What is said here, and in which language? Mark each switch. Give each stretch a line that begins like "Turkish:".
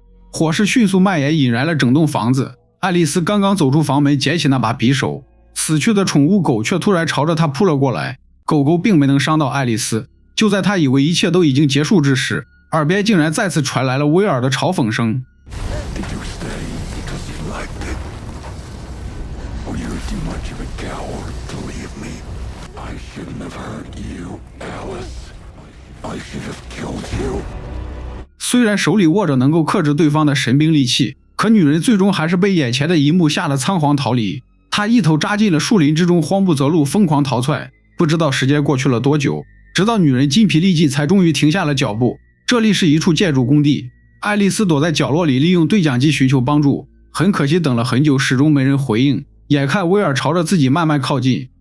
Chinese: 火勢迅速蔓延，引燃了整棟房子。愛麗絲剛剛走出房門，撿起那把匕首，死去的寵物狗卻突然朝着她撲了過來。狗狗並沒能傷到愛麗絲。就在她以為一切都已經結束之時，耳邊竟然再次傳來了威爾的嘲諷聲。
English: Did you stay because you liked it? Or you're too much of a coward to leave me? I shouldn't have hurt you, Alice. I should have killed you.
Chinese: 雖然手裡握着能夠克制對方的神兵利器，可女人最終還是被眼前的一幕嚇得倉皇逃離。她一頭扎進了樹林之中，慌不擇路，瘋狂逃竄。不知道時間過去了多久，直到女人筋疲力盡，才終於停下了腳步。這裡是一處建築工地，愛麗絲躲在角落裡，利用對講機尋求幫助。很可惜，等了很久，始終沒人回應。眼看威爾朝着自己慢慢靠近，